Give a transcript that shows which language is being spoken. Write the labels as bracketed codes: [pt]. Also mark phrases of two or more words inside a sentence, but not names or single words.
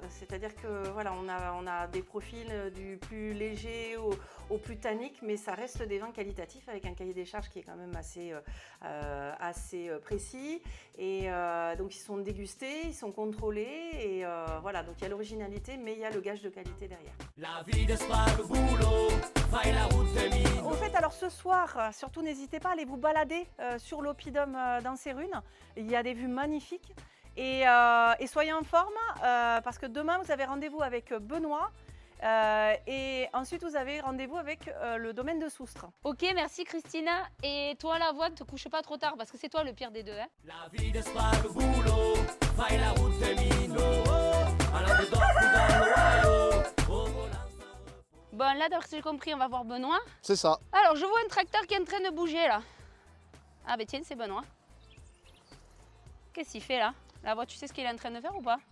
[fr] C'est-à-dire que voilà, on a des profils du plus léger au plus tannique, mais ça reste des vins qualitatifs avec un cahier des charges qui est quand même assez précis. Et donc, ils sont dégustés, ils sont contrôlés. Et voilà, donc il y a l'originalité, mais il y a le gage de qualité derrière. La vita è sparo bulo, fai la route mino. Au fait, alors ce soir, surtout n'hésitez pas à aller vous balader sur l'oppidum d'Anserune. Il y a des vues magnifiques. Et soyez en forme parce que demain, vous avez rendez-vous avec Benoît. Et ensuite, vous avez rendez-vous avec le domaine de Soustre. Ok, merci Christina. Et toi la voix, ne te couche pas trop tard parce que c'est toi le pire des deux. Hein. La vita è sparo bulo, fai la route mino, allant de doc ou dans l'Ohio, au volant sans repos. Bon, là, d'après ce que j'ai compris, on va voir Benoît. C'est ça. Alors, je vois un tracteur qui est en train de bouger là. Ah, ben tiens, c'est Benoît. Qu'est-ce qu'il fait là? La voix, tu sais ce qu'il est en train de faire ou pas?